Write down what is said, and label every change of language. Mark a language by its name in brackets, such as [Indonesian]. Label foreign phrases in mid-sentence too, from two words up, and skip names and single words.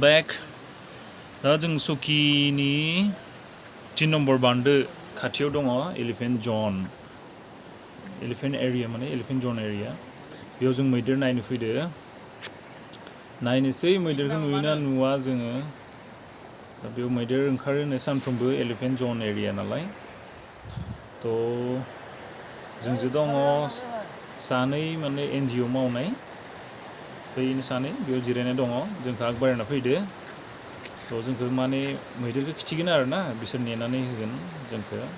[Bodo] back दा जों चौकिनि 3 नम्बर बान्दो खाथियाव दङ [English] elephant area [Bodo] माने [English] elephant zone area [Bodo] बेयाव जों मैदेर नायनो फैदो नायनोसै मैदेरखौ नुयोना नुवा जोङो दा बेयाव मैदेर ओंखारो सानफ्रोमबो [English] elephant zone area [Bodo] नालाय तो जोंजों दङ सानै माने NGO मावनाय बैनो सानै बेयाव जिरायना दङ जोंखौ आगबारायना फैदो तो जोंखौ माने मैदेरखौ खिथिगोन आरोना बिसोर नेनानै होगोन जोंखौ